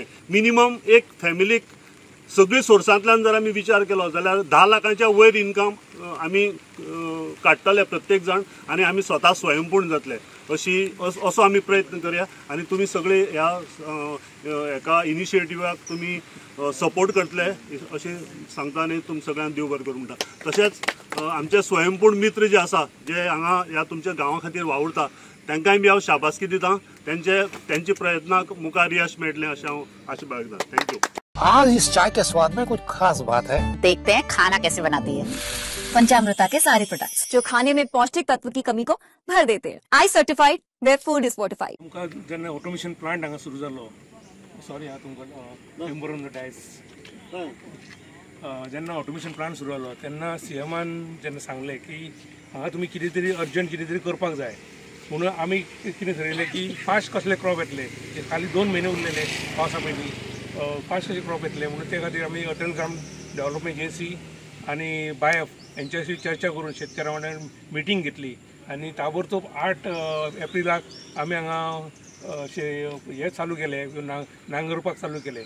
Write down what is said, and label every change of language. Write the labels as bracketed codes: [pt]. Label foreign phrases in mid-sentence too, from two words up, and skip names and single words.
[kok] मिनिमम एक फॅमिलीक सगळी सोर्सांतल्यान जर आमी विचार केलो जाल्यार 10 लाखांच्या वयर इनकम आमी काडटले प्रत्येक जण आनी आमी स्वता स्वयंपूर्ण जातले असो आमी प्रयत्न करया आनी तुमी सगळे ह्या एका इनिशिएटिव्हाक तुमी सपोर्ट करतले अशें सांगता आनी तुम सगळ्यांक देव बरें करूं म्हणटा। तशेंच आमचे स्वयंपूर्ण मित्र जे आसा जे हांगा ह्या तुमच्या गांवा खातीर वावुरता तांकांय बी हांव शाबासकी दितां त्यांचे प्रयत्नाक मुखार यश मेळटलें अशें हांव आशा बाळगतां। थँक्यू। [hi] आज इस चाय के स्वाद में कुछ खास बात है। देखते हैं खाना कैसे बनाती है। पंचामृता के सारे प्रोडक्ट्स जो खाने में पौष्टिक तत्व की कमी को भर देते हैं। [en] I certified where food is fortified. [kok] तुमका जेन्ना [en] automation plant [kok] हांगा सुरू जालो सॉरी हा तुमकां [en] temper on the dais [kok] जेन्ना [en] automation plant [kok] सुरू जालो तेन्ना CMन जेन्ना सांगलें की हांगा तुमी कितें तरी अर्जंट कितें तरी करपाक जाय म्हणून आमी कितें थारायलें की फास्ट कसले क्रॉप येतले खाली 2 म्हयने उरलेले पावसा पयलीं फास्ट कशे क्रॉप येतले म्हणून ते खातीर आमी अटल ग्राम डेव्हलपमेंट एजन्सी आनी बायफ यांच्याशी चर्चा करून शेतकऱ्यां वांगडा मिटींग घेतली आनी ताबडतोब 8 एप्रिलाक आमी हांगा हे चालू केले नांगरपाक चालू केले।